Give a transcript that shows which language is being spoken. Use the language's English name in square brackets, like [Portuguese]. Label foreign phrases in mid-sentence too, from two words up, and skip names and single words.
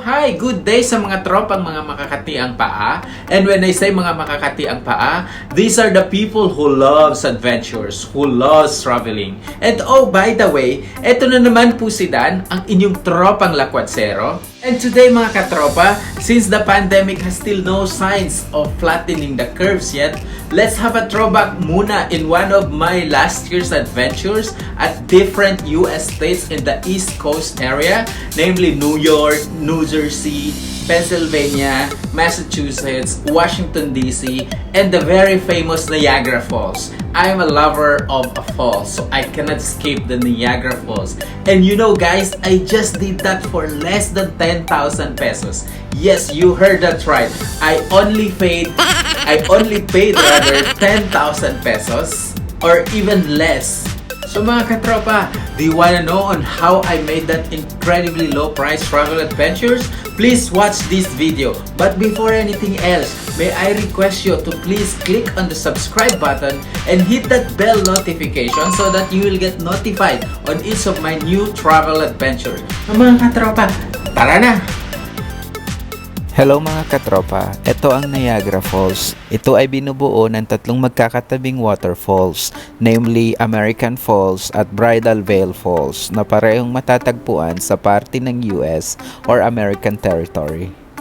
[Filipino] Hi! [English] Good day [Filipino] sa mga tropang mga makakatiang paa. [English] And when I say [Filipino] mga makakatiang paa, [English] these are the people who loves adventures, who loves traveling. And oh, by the way, [Filipino] eto na naman po si Dan, ang inyong tropang lakwatsero. [English] And today [Filipino] mga katropa, [English] since the pandemic has still no signs of flattening the curves yet, let's have a throwback muna in one of my last year's adventures at different US states in the East Coast area, namely New York, New Jersey, Pennsylvania, Massachusetts, Washington DC, and the very famous Niagara Falls. I'm a lover of a falls, so I cannot escape the Niagara Falls. And you know guys, I just did that for less than 10,000 pesos. Yes, you heard that right. I only paid rather 10,000 pesos or even less. [Filipino] So mga katropa, [English] do you wanna know on how I made that incredibly low price travel adventures? Please watch this video. But before anything else, may I request you to please click on the subscribe button and hit that bell notification so that you will get notified on each of my new travel adventures. [Filipino] So mga katropa, tara na! Hello mga katropa, ito ang Niagara Falls. Ito ay binubuo ng tatlong magkakatabing waterfalls, namely American Falls at Bridal Veil Falls na parehong matatagpuan sa parte ng US or American Territory.